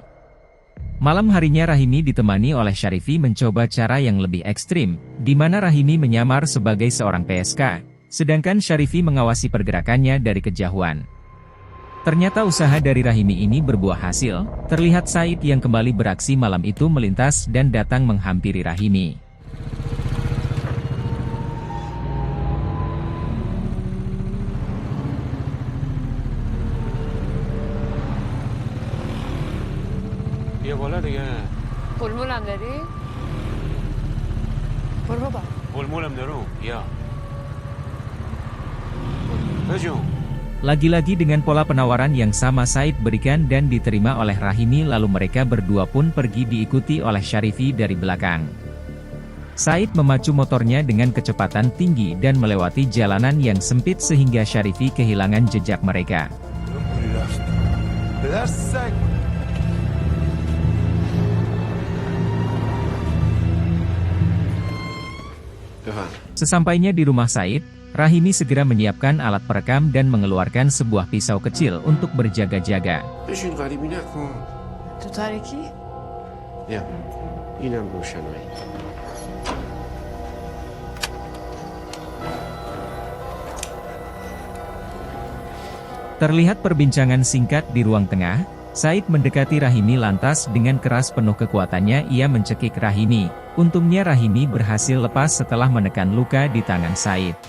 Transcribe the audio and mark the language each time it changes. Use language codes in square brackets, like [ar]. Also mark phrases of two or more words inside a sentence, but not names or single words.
[id] Malam harinya Rahimi ditemani oleh Syarifi mencoba cara yang lebih ekstrim, di mana Rahimi menyamar sebagai seorang PSK, sedangkan Syarifi mengawasi pergerakannya dari kejauhan. Ternyata usaha dari Rahimi ini berbuah hasil, terlihat Said yang kembali beraksi malam itu melintas dan datang menghampiri Rahimi. [fa] بیا بالا دیگه. پولمولم داری؟ برو بابا. پولمولم دارم. بیا. بجون. [id] Lagi-lagi dengan pola penawaran yang sama Said berikan dan diterima oleh Rahimi, lalu mereka berdua pun pergi diikuti oleh Syarifi dari belakang. Said memacu motornya dengan kecepatan tinggi dan melewati jalanan yang sempit sehingga Syarifi kehilangan jejak mereka. Sesampainya di rumah Said, Rahimi segera menyiapkan alat perekam dan mengeluarkan sebuah pisau kecil untuk berjaga-jaga. [fa] تو تاریکی؟ بیا. اینم روشنایی. [id] Terlihat perbincangan singkat di ruang tengah, Said mendekati Rahimi lantas dengan keras penuh kekuatannya ia mencekik Rahimi. Untungnya Rahimi berhasil lepas setelah menekan luka di tangan Said.